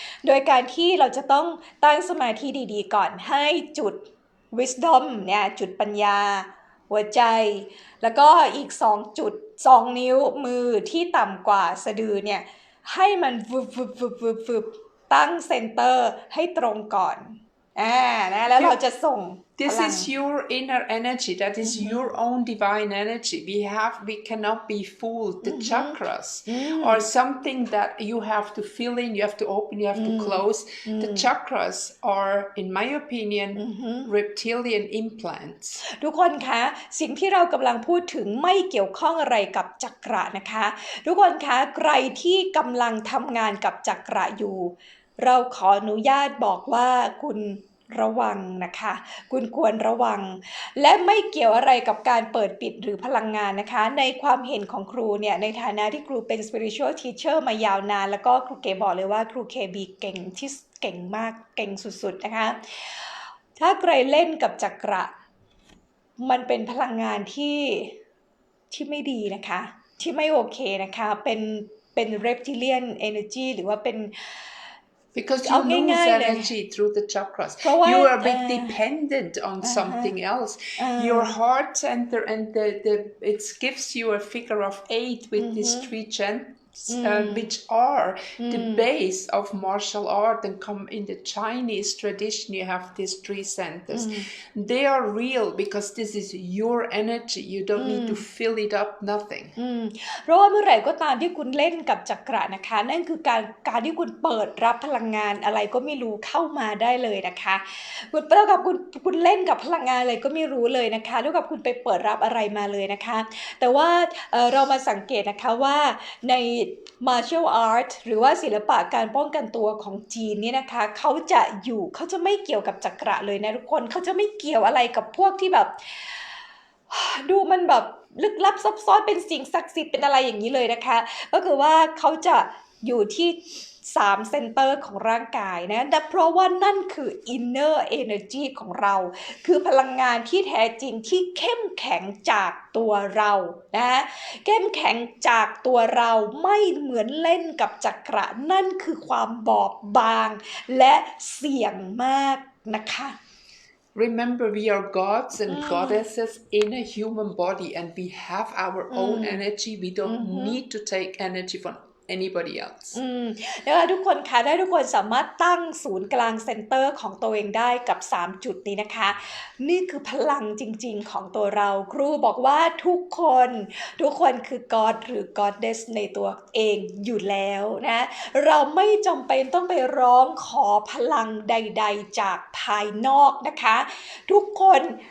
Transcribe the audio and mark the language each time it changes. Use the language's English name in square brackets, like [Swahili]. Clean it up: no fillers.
[Thai] โดยการที่เราจะต้องตั้งสมาธิดีๆก่อนให้จุด wisdom เนี่ยจุดปัญญาหัวใจแล้วก็อีก2 จุด2 นิ้วมือที่ต่ำกว่าสะดือเนี่ยให้มันฟึบตั้งเซนเตอร์ให้ตรงก่อนนะแล้วเราจะส่ง [English] This is your inner energy. That is your own divine energy. We cannot be fooled. The chakras are something that you have to fill in. You have to open. You have to close. The chakras are, in my opinion, reptilian implants. [Thai] ทุกคนคะสิ่งที่เรากำลังพูดถึงไม่เกี่ยวข้องอะไรกับจักระนะคะทุกคนคะใครที่กำลังทำงานกับจักระอยู่ เราขออนุญาตบอกว่าคุณระวังนะคะคุณควรระวังและไม่เกี่ยวอะไรกับการเปิดปิดหรือพลังงานนะคะในความเห็นของครูเนี่ยในฐานะที่ครูเป็น spiritual teacher มายาวนานแล้วก็ครูเก๋บอกเลยว่าครูเคบีเก่งที่เก่งมากเก่งสุดๆนะคะถ้าใครเล่นกับจักระมันเป็นพลังงานที่ไม่ดีนะคะที่ไม่โอเคนะคะเป็น reptilian energy หรือว่าเป็น [English] Because you lose energy through the chakras. You are a bit dependent on something else. Your heart center and it gives you a figure of 8 with these 3 chakras. Which are the base of martial art and come in the Chinese tradition you have these 3 centers. They are real because this is your energy. You don't need to fill it up nothing. [Thai] เพราะว่าเมื่อไหร่ก็ตามที่คุณเล่นกับจักระนะคะนั่นคือการที่คุณเปิดรับพลังงานอะไรก็ไม่รู้เข้ามาได้เลยนะคะคุณเท่ากับคุณเล่นกับพลังงานอะไรก็ไม่รู้เลยนะคะเท่ากับคุณไปเปิดรับอะไรมาเลยนะคะแต่ว่าเรามาสังเกตนะคะว่าในmartial art หรือว่าศิลปะการป้องกันตัวของจีนเนี่ยนะคะเขาจะไม่เกี่ยวกับจักระเลยนะทุกคนเขาจะไม่เกี่ยวอะไรกับพวกที่แบบ ดูมันแบบลึกลับซับซ้อนเป็นสิ่งศักดิ์สิทธิ์เป็นอะไรอย่างนี้เลยนะคะก็คือว่าเขาจะอยู่ที่3 เซนเตอร์ของร่างกายนะเพราะว่านั่นคือ inner energy ของเราคือพลังงานที่แท้จริงที่เข้มแข็งจากตัวเรานะเข้มแข็งจากตัวเราไม่เหมือนเล่นกับจักระนั่นคือความบอบบางและเสี่ยงมากนะคะ [English] Remember, we are gods and goddesses in a human body and we have our own energy. We don't need to take energy from anybody else. [Thai] นะคะทุกคนคะได้ทุกคนสามารถตั้งศูนย์กลางเซ็นเตอร์ของตัวเองได้กับ3จุดนี้นะคะนี่คือพลังจริงๆของตัวเราครูบอกว่าทุกคน คือ God หรือ Goddess ในตัวเองอยู่แล้วนะเราไม่จำเป็นต้องไปร้องขอพลังใดๆจากภายนอกนะคะทุกคน